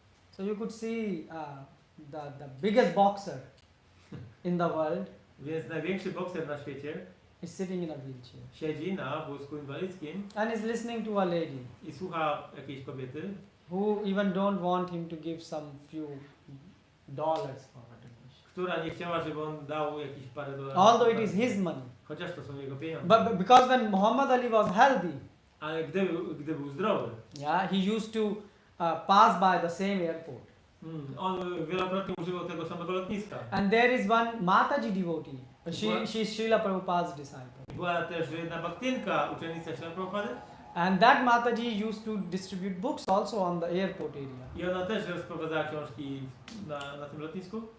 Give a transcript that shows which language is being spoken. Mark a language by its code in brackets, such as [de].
[en] So you could see the biggest boxer in the world [pl] Więc największy bokser na świecie [en] is sitting in a wheelchair [pl] siedzi na wózku inwalidzkim [en] and is listening to a lady [pl] i słucha jakiejś kobiety, [en] who even don't want him to give some few dollars for a donation. [pl] która nie chciała, żeby on dał jakieś parę dolarów. [en] Although it is his money. [pl] Chociaż to są jego pieniądze. [en] But because when Muhammad Ali was healthy, [pl] Ale gdy był zdrowy, [en] yeah, he used to pass by the same airport. [pl] on wielokrotnie używał tego samego lotniska. [en] And there is one Mataji devotee. She is Srila Prabhupada's disciple. [pl] Była też jedna baktinka, uczennica Śrila Prabhupady. [en] And that Mataji used to distribute books also on the airport area. [pl] I ona też rozprowadzała książki na tym lotnisku.